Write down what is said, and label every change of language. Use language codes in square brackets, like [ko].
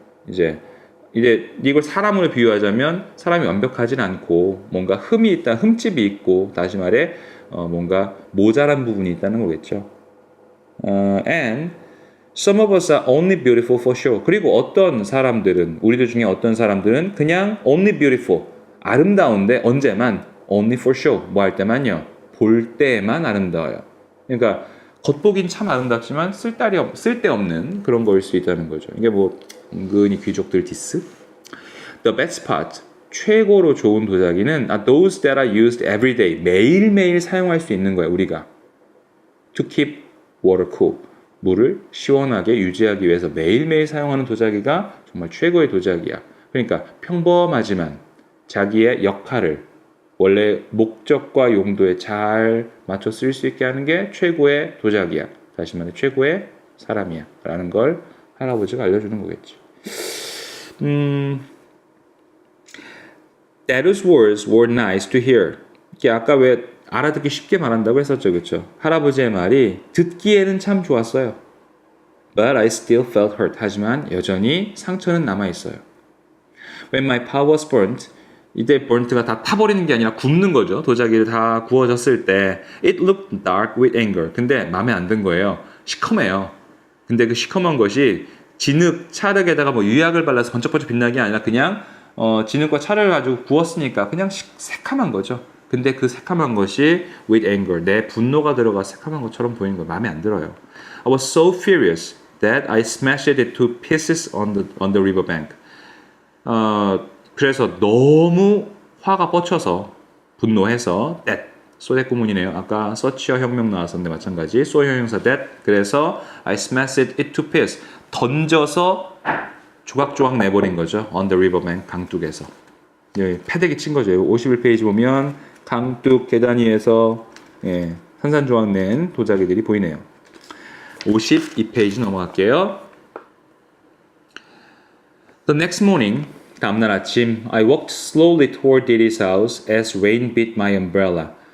[ko] 이제 이걸 사람으로 비유하자면 사람이 완벽하진 않고 뭔가 흠이 있다, 흠집이 있고 다시 말해 뭔가 모자란 부분이 있다는 거겠죠. [en] And some of us are only beautiful for show. [ko] 그리고 우리들 중에 어떤 사람들은 그냥 [en] only beautiful, [ko] 아름다운데 언제만 [en] only for show, [ko] 뭐 할 때만요. 볼 때만 아름다워요. 그러니까 겉보긴 참 아름답지만 쓸데없는 그런 거일 수 있다는 거죠. 이게 뭐 은근히 귀족들 디스? [en] The best part, [ko] 최고로 좋은 도자기는 [en] are those that are used every day. [ko] 매일매일 사용할 수 있는 거예요, 우리가. [en] To keep water cool. [ko] 물을 시원하게 유지하기 위해서 매일매일 사용하는 도자기가 정말 최고의 도자기야. 그러니까 평범하지만 자기의 역할을 원래 목적과 용도에 잘 맞춰 쓸 수 있게 하는 게 최고의 도자기야. 다시 말해 최고의 사람이야. 라는 걸 할아버지가 알려주는 거겠죠. [en] Daru's words were nice to hear. [ko] 이게 아까 왜 알아듣기 쉽게 말한다고 했었죠. 그렇죠? 할아버지의 말이 듣기에는 참 좋았어요. [en] But I still felt hurt. [ko] 하지만 여전히 상처는 남아있어요. [en] When my pot was burnt, [ko] 이때 burnt가 다 타버리는 게 아니라 굽는 거죠. 도자기를 다 구워졌을 때 [en] It looked dark with anger. [ko] 근데 마음에 안 든 거예요. 시커매요. 근데 그 시커먼 것이 진흙, 찰흙에다가 뭐 유약을 발라서 번쩍번쩍 빛나는 게 아니라 그냥 진흙과 찰흙을 가지고 구웠으니까 그냥 새카만 거죠. 근데 그 새카만 것이 [en] with anger, [ko] 내 분노가 들어가 새카만 것처럼 보이는 거 마음에 안 들어요. [en] I was so furious that I smashed it to pieces on the riverbank. [ko] 그래서 너무 화가 뻗쳐서 분노해서 that, 소대 구문이네요. 아까 서치어 혁명 나왔었는데 마찬가지 소 형용사 that. 그래서 [en] I smashed it to pieces. [ko] 던져서 조각조각 내버린 거죠. [en] On the riverbank, [ko] 강둑에서. 여기 패대기 친 거죠. 51페이지 보면 강둑 계단 위에서 산산조각 낸 도자기들이 보이네요. 52페이지 넘어갈게요. [en] The next morning, [ko] 다음날 아침, [en] I walked slowly toward Diddy's house as rain beat my umbrella.